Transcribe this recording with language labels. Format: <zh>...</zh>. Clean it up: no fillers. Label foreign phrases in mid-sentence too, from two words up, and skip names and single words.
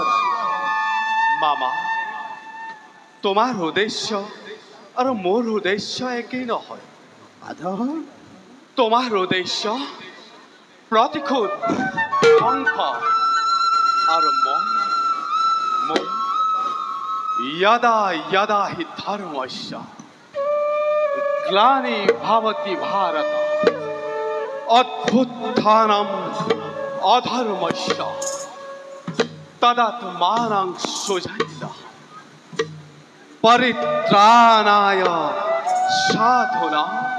<as>মামা তোমাৰ উদ্দেশ্য আৰু মোৰ উদ্দেশ্য একেই নহয় মাধৱ তোমাৰ উদ্দেশ্য প্ৰতিশোধ ধ্বংস আৰু মই</as> <sa>यदा यदा हि धर्मस्य ग्लानि भवति भारत अद्भुत्थानम् अधर्मस्य तदात्मानं सृजन्तः परित्राणाय साधूनां</sa>